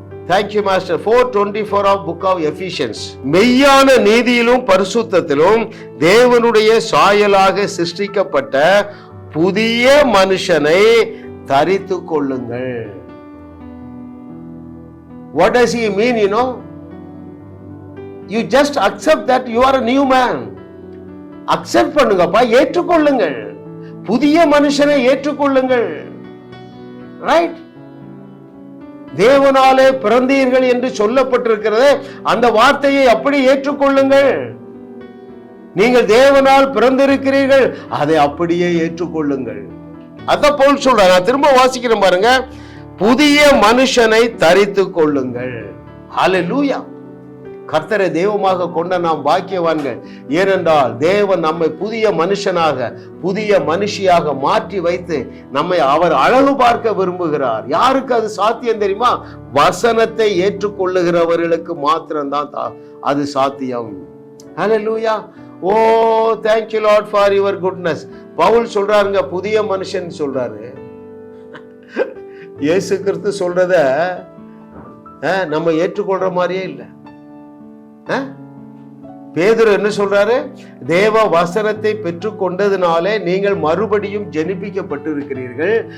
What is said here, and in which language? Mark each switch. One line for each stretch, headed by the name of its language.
English: Thank you master. 4:24 of book of Ephesians.
Tamil: மெய்யான நீதியிலும் பரிசுத்தத்திலும் தேவனுடைய சாயலாக சிருஷ்டிக்கப்பட்ட புதிய மனுஷனை தரித்து கொள்ளுங்கள்.
English: What does he mean? You just accept that you are a new man.
Tamil: Accept பண்ணுங்கப்பா, ஏற்றுக்கொள்ளுங்கள். புதிய மனுஷனை ஏற்றுக்கொள்ளுங்கள். Right? தேவனாலே பிறந்தீர்கள் என்று சொல்லப்பட்டிருக்கிறது. அந்த வார்த்தையை அப்படி ஏற்றுக்கொள்ளுங்கள். நீங்கள் தேவனால் பிறந்திருக்கிறீர்கள், அதை அப்படியே ஏற்றுக்கொள்ளுங்கள். அதான் பவுல் சொல்றாங்க. நான் திரும்ப வாசிக்கிறேன் பாருங்க. புதிய மனுஷனை தரித்து கொள்ளுங்கள். ஹல்லேலூயா. கர்த்தரை தெய்வமாக கொண்ட நாம் பாக்கியவான்கள். ஏனென்றால் தேவன் நம்மை புதிய மனுஷனாக, புதிய மனுஷியாக மாற்றி வைத்து நம்மை அவர் அழகு பார்க்க விரும்புகிறார். யாருக்கு அது சாத்தியம் தெரியுமா? வசனத்தை ஏற்றுக்கொள்ளுகிறவர்களுக்கு மாத்திரம்தான் அது சாத்தியம். ஹல்லேலூயா.
English: Oh thank you Lord for your goodness.
Tamil: Pavul சொல்றாருங்க, புதிய மனுஷன் சொல்றாரு. இயேசு கிறிஸ்து சொல்றத நம்ம ஏற்றுக்கொள்ற மாதிரியே இல்லை. பேதுரு என்ன சொல்றாரு? தேவ வசனத்தை பெற்று கொண்டதுனாலே நீங்கள் மறுபடியும் ஜெனிப்பிக்கப்பட்டு இருக்கிறீர்கள்.